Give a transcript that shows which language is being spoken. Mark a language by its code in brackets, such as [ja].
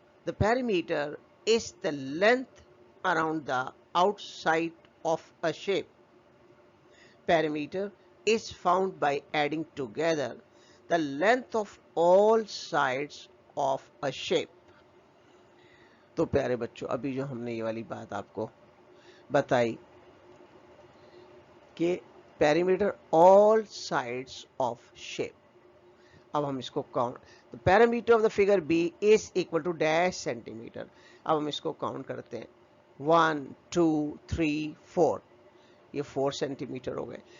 [en] The perimeter is the length around the outside of a shape. Perimeter is found by adding together the length of all sides of a shape. [hi] तो प्यारे बच्चों, अभी जो हमने ये वाली बात आपको बताई कि [en] perimeter all sides of shape. [hi] अब हम इसको count, [en] the perimeter of the figure B is equal to dash centimeter. [hi] अब हम इसको काउंट करते हैं, 1 2 3 4, ये 4 सेंटीमीटर हो गए.